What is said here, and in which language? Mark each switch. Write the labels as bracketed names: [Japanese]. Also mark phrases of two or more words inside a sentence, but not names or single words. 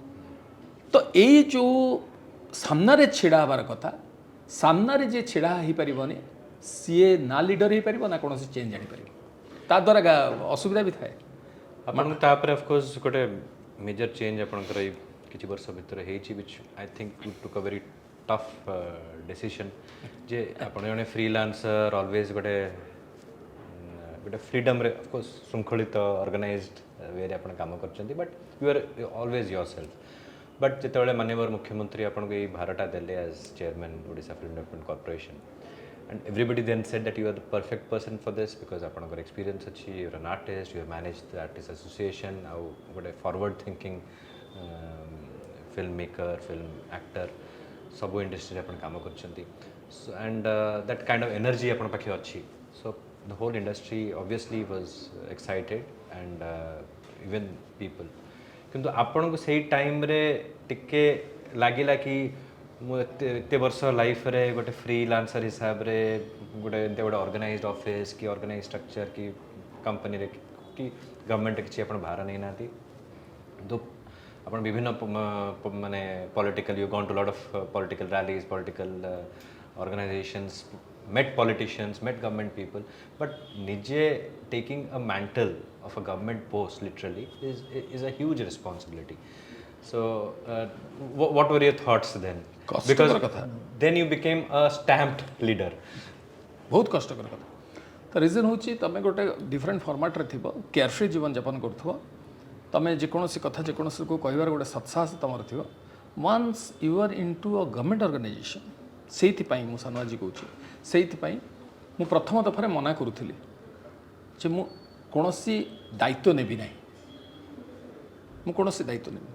[Odia] ତ ଏଇ ଯେଉଁ ସାମ୍ନାରେ ଛିଡ଼ା ହେବାର କଥା, ସାମ୍ନାରେ ଯିଏ ଛିଡ଼ା ହେଇପାରିବନି ସିଏ ନା ଲିଡର ହେଇପାରିବ ନା କୌଣସି ଚେଞ୍ଜ ଆଣିପାରିବ, ତା ଦ୍ୱାରା ଅସୁବିଧା ବି ଥାଏ। ଆପଣଙ୍କୁ ତାପରେ [English] of course [Odia] ଗୋଟେ [English] major change [Odia] ଆପଣଙ୍କର ଏଇ କିଛି ବର୍ଷ ଭିତରେ ହେଇଛି, [English] which I think you took a very tough decision [Odia] ଯେ ଆପଣ ଜଣେ [English] freelancer always [Odia] ଗୋଟେ ଫ୍ରିଡମ୍ରେ [English] of course [Odia] ଶୃଙ୍ଖଳିତ [English] organized wayre [Odia] ଆପଣ କାମ କରିଛନ୍ତି, [English] but you are always your self. [Odia] ବଟ୍ ଯେତେବେଳେ ମାନ୍ୟବର ମୁଖ୍ୟମନ୍ତ୍ରୀ ଆପଣଙ୍କୁ ଏଇ ଭାରଟା ଦେଲେ [English] as chairman Odisha Film Development Corporation, and everybody then said that you are the perfect person for this because [Odia] ଆପଣଙ୍କର ଏକ୍ସପିରିଏନ୍ସ ଅଛି, [English] you are an artist, you have managed the artist association, [Odia] ଆଉ ଗୋଟେ [English] forward thinking film maker, film actor, [Odia] ସବୁ ଇଣ୍ଡଷ୍ଟ୍ରିରେ ଆପଣ କାମ କରିଛନ୍ତି, [English] and that kind of energy [Odia] ଆପଣଙ୍କ ପାଖେ ଅଛି। [English] So the whole industry obviously was excited and even people, [Odia] କିନ୍ତୁ ଆପଣଙ୍କୁ ସେଇ ଟାଇମ୍ରେ ଟିକେ ଲାଗିଲା କି ମୁଁ ଏତେ ବର୍ଷ ଲାଇଫରେ ଗୋଟେ ଫ୍ରିଲାନ୍ସର ହିସାବରେ ଗୋଟେ ଏମିତି ଗୋଟେ [English] organized office [Odia] କି [English] organize structure [Odia] କି କମ୍ପାନୀରେ କି ଗଭର୍ଣ୍ଣମେଣ୍ଟରେ କିଛି ଆପଣ ଭାର ନେଇନାହାନ୍ତି, ତ ଆପଣ ବିଭିନ୍ନ ମାନେ [English] political you gone to lot of political rallies, political organizations, met politicians, met government people, but ନିଜେ taking a mantle of a government post literally is a huge responsibility. So what were your thoughts then? Because then you became a stamped leader. [Odia] ବହୁତ କଷ୍ଟକର କଥା। ତ ରିଜନ୍ ହେଉଛି ତୁମେ ଗୋଟେ [English] different formatre [Odia] ଥିବ, କେୟାରଫ୍ରି ଜୀବନଯାପନ କରୁଥିବ, ତୁମେ ଯେକୌଣସି କଥା ଯେକୌଣସିକୁ କହିବାର ଗୋଟେ ସତ୍ସାହସ ତୁମର ଥିବ। [English] once you are into a government organization, [Odia] ସେଇଥିପାଇଁ ମୁଁ ସାନୁଆଜି କହୁଛି, ସେଇଥିପାଇଁ ମୁଁ ପ୍ରଥମ ଦଫାରେ ମନା କରୁଥିଲି ଯେ ମୁଁ କୌଣସି ଦାୟିତ୍ୱ ନେବି ନାହିଁ, ମୁଁ କୌଣସି ଦାୟିତ୍ୱ ନେବି।